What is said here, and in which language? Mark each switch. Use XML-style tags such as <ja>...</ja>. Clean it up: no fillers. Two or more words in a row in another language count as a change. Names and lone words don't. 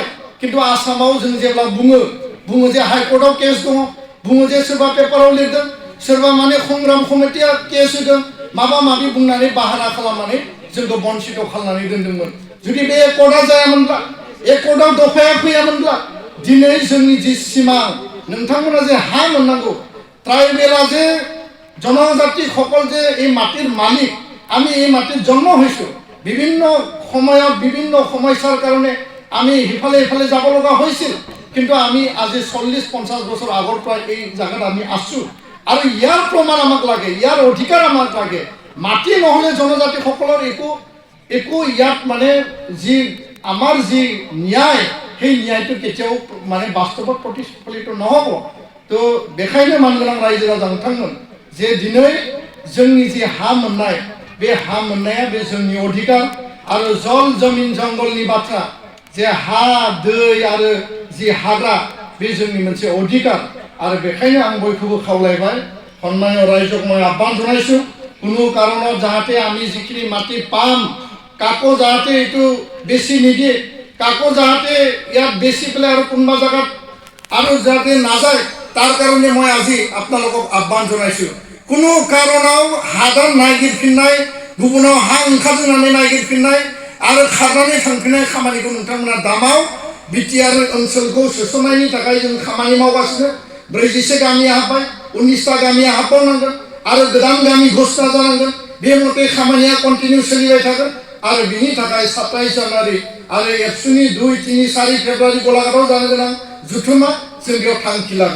<brx>खिन्थु आसामाव जों जेब्ला बुङो जे हाइकर्टआव केस दङ, बुङो जे सोरबा पेपाराव लिरदों, सोरबा माने संग्राम कमिटिया केस होदों, माबा माबि बुंनानै बाहाना खालामनानै जोंखौ बन्सित खालामनानै दोनदोंमोन। जुदि बे एकर्डआ जायामोनब्ला, एकर्डआव दफाया फैयामोनब्ला दिनै जोंनि जि सिमां नोंथांमोना जे हा मोननांगौ,</brx> <as>ট্ৰাইবেলা যে জনজাতি সকল যে এই মাটিৰ মালিক, আমি এই মাটিত জন্ম হৈছোঁ, বিভিন্ন সময়ত বিভিন্ন সমস্যাৰ কাৰণে আমি ইফালে যাব লগা হৈছিল। কিন্তু আমি আজি 40-50 বছৰ আগৰ পৰা এই জায়গাত আমি আছোঁ আৰু ইয়াৰ প্ৰমাণ আমাক লাগে, ইয়াৰ অধিকাৰ আমাক লাগে। মাটি নহ'লে জনজাতি সকলৰ একো ইয়াত মানে যি আমাৰ যি ন্যায় সেই ন্যায়টো কেতিয়াও মানে বাস্তৱত প্ৰতিফলিত নহ'ব।</as> <brx>তো बेखायनो मानगोनां रायजो राजा नोंथांमोन जे दिनै जोंनि जि हा मोननाय बे हा मोननाया बे जोंनि अधिकार आरो जल जमिन जंगलनि बाथ्रा जे हा दै आरो जि हाग्रा बे जोंनि मोनसे अधिकार। आरो बेखायनो आं बयखौबो खावलायबाय, सन्मानीय रायजोक</brx> <as>মই আহ্বান জনাইছোঁ, কোনো কাৰণত যাতে আমি যিখিনি মাটি পাম কাকো যাতে এইটো বেছি নিদিয়ে, কাকো যাতে ইয়াত বেছি পেলাই আৰু কোনোবা জায়গাত আৰু যাতে নাযায় তাৰ কাৰণে মই আজি আপোনালোকক আহ্বান জনাইছোঁ।</as> <brx>कोनो कारनाव हादान नागिरफिननाय, गुबुनाव हा ओंखारनानै नागिरफिननाय आरो खारनानै थांफिननाय खामानिखौ नोंथांमोना दामाव। BTR ओनसोलखौ सोसननायनि थाखाय जों खामानि मावगासिनो। 40 गामिया हाबबाय, 19टा गामिया हाबबावनांगोन आरो गोदान गामि घोषणा जानांगोन। बे मथे खामानिया कन्टिनिउ सोलिबाय थागोन आरो बिनि थाखाय 27 जानुवारि आरो एबसुनि 2-3-4 फेब्रुवारि गलाघाटआव जानो गोनां जुथुमा जों बेयाव थांखि लागोन।</brx>